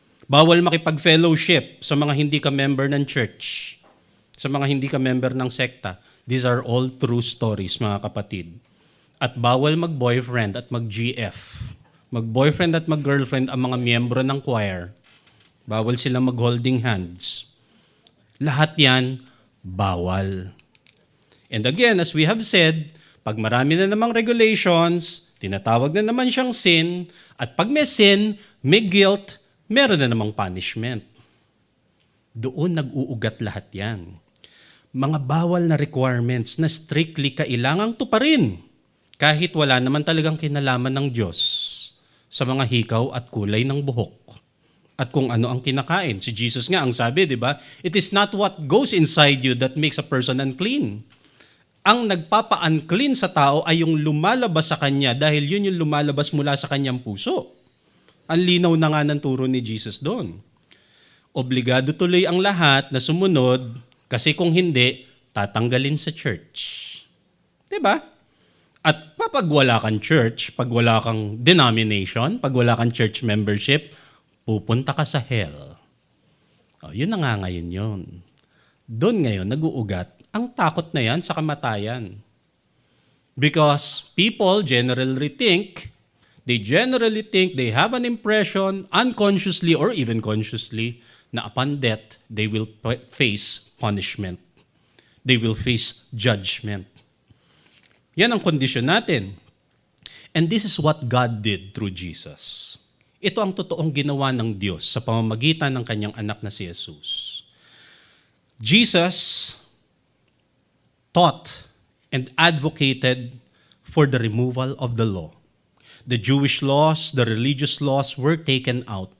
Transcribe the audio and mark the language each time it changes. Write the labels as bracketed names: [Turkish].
[Filipino] Bawal makipag-fellowship sa mga hindi ka member ng church, sa mga hindi ka member ng sekta. [English] These are all true stories, [Filipino] mga kapatid. At bawal mag-boyfriend at mag-GF. Mag-boyfriend at mag-girlfriend ang mga miyembro ng choir. Bawal sila mag-holding hands. Lahat yan, bawal. [English] And again, as we have said, [Filipino] pag marami na namang regulations, tinatawag na naman siyang sin, at pag may sin, may guilt, meron na namang punishment. Doon nag-uugat lahat yan. Mga bawal na requirements na strictly kailangang tuparin kahit wala naman talagang kinalaman ng Diyos sa mga hikaw at kulay ng buhok at kung ano ang kinakain. Si Jesus nga ang sabi, di ba? [English] It is not what goes inside you that makes a person unclean. [Filipino] Ang nagpapa-unclean sa tao ay yung lumalabas sa kanya dahil yun yung lumalabas mula sa kanyang puso. Ang linaw na nga ng turo ni Jesus doon. Obligado tuloy ang lahat na sumunod kasi kung hindi, tatanggalin sa church. Diba? At pag wala kang church, pag wala kang denomination, pag wala kang church membership, pupunta ka sa hell. Yun na nga ngayon yun. Doon ngayon, nag-uugat ang takot na yan sa kamatayan. [English] Because people generally think, they have an impression, unconsciously or even consciously, na upon death, they will face punishment. They will face judgment. [Filipino] Yan ang kondisyon natin. [English] And this is what God did through Jesus. [Filipino] Ito ang totoong ginawa ng Diyos sa pamamagitan ng kanyang anak na si Jesus. [English] Jesus taught and advocated for the removal of the law. The Jewish laws, the religious laws were taken out.